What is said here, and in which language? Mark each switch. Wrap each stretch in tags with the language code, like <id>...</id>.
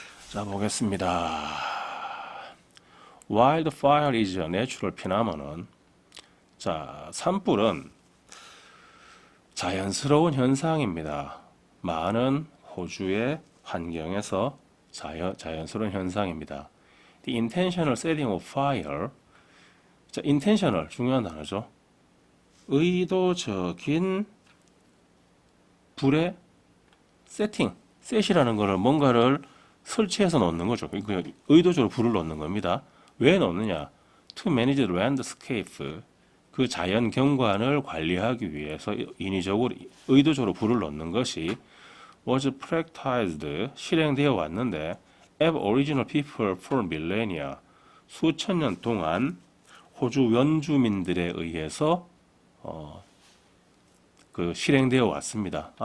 <ko>자, 보겠습니다.</ko> <en>Wildfire is a natural phenomenon.</en> <ko>자, 산불은 자연스러운 현상입니다. 많은 호주의 환경에서 자연스러운 현상입니다.</ko> <en>The intentional setting of fire.</en> <ko>자, intentional 중요한 단어죠. 의도적인 불의 세팅, 셋이라는 거를 뭔가를 설치해서 놓는 거죠. 의도적으로 불을 놓는 겁니다. 왜 놓느냐?</ko> <en>To manage the landscape,</en> <ko>그 자연 경관을 관리하기 위해서 인위적으로, 의도적으로 불을 놓는 것이</ko> <en>was practiced,</en> <ko>실행되어 왔는데</ko> <en>Aboriginal people for millennia,</en> <ko>수천 년 동안 호주 원주민들에 의해서 그 실행되어 왔습니다.</ko>